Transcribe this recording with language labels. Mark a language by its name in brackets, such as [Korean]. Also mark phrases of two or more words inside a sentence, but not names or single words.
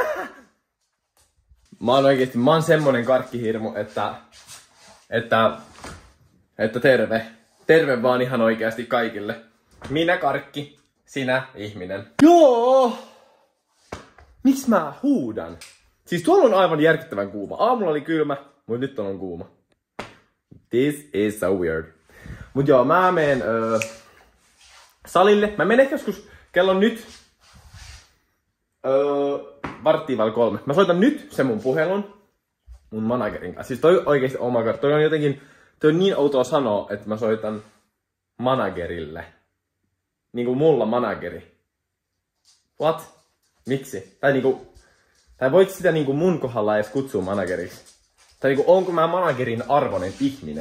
[Finnish] Mä oon semmonen karkkihirmu, että terve vaan ihan oikeasti kaikille. Minä karkki, sinä ihminen. Joo! Miks mä huudan? Siis tuolla on aivan järkyttävän kuuma. Aamulla oli kylmä, mut nyt on kuuma. [English] This is so weird. [Finnish] Mut joo, mä menen salille. Mä menen ehkä joskus kello nyt 2:45. Mä soitan nyt sen mun puhelun mun managerin kanssa. Siis toi oikeesti, [English] oh my god, [Finnish] toi on niin outoa sanoa, että mä soitan managerille. Niinku mulla manageri. What? Miksi? Tai voit sitä niinku mun kohdalla edes kutsua manageriksi? Tai niinku onko mä managerin arvoinen ihminen?